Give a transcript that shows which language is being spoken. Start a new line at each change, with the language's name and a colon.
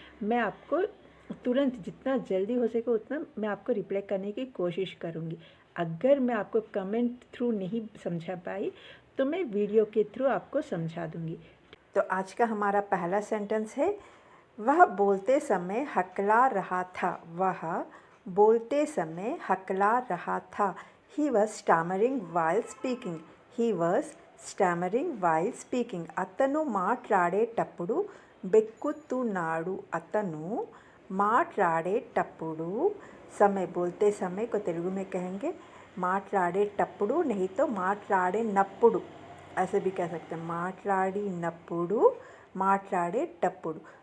Hindi: मैं आपको तुरंत जितना जल्दी हो सके उतना मैं आपको रिप्लाई करने की कोशिश करूँगी। अगर मैं आपको कमेंट थ्रू नहीं समझा पाई तो मैं वीडियो के थ्रू आपको समझा दूँगी। तो आज का हमारा पहला सेंटेंस है, वह बोलते समय हकला रहा था। वह बोलते समय हकला रहा था।
English: He was stammering while speaking. He was stammering while speaking.
Telugu: అతను మాట్లాడేటప్పుడు బెక్కుతున్నాడు. అతను మాట్లాడేటప్పుడు,
Hindi: समय बोलते समय को तेलुगु में कहेंगे
Telugu: మాట్లాడేటప్పుడు,
Hindi: नहीं तो
Telugu: మాట్లాడినప్పుడు
Hindi: ऐसे भी कह सकते हैं,
Telugu: మాట్లాడినప్పుడు, మాట్లాడేటప్పుడు।